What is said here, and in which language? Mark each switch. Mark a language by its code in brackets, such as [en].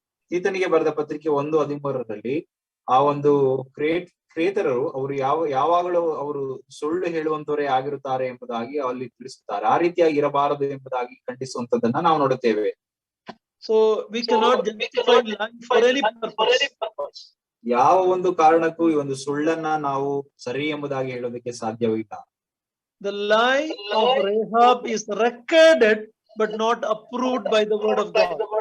[kn] ತೀತನಿಗೆ ಬರೆದ ಪತ್ರಿಕೆ 1:13 ಆ ಒಂದು ಕ್ರೇತರು ಅವರು ಯಾವಾಗಲೂ ಅವರು ಸುಳ್ಳು ಹೇಳುವಂತವರೇ ಆಗಿರುತ್ತಾರೆ ಎಂಬುದಾಗಿ ಅಲ್ಲಿ ತಿಳಿಸುತ್ತಾರೆ. ಆ ರೀತಿಯಾಗಿ ಇರಬಾರದು ಎಂಬುದಾಗಿ ಖಂಡಿಸುವಂತದನ್ನ ನಾವು ನೋಡುತ್ತೇವೆ. [en] So we cannot justify lying for any purpose. [kn] ಯಾವ ಒಂದು ಕಾರಣಕ್ಕೂ ಈ ಒಂದು ಸುಳ್ಳನ್ನ ನಾವು ಸರಿ ಎಂಬುದಾಗಿ ಹೇಳೋದಕ್ಕೆ ಸಾಧ್ಯವಿಲ್ಲ. [en] The lie of Rahab is recorded but not approved by the word of God.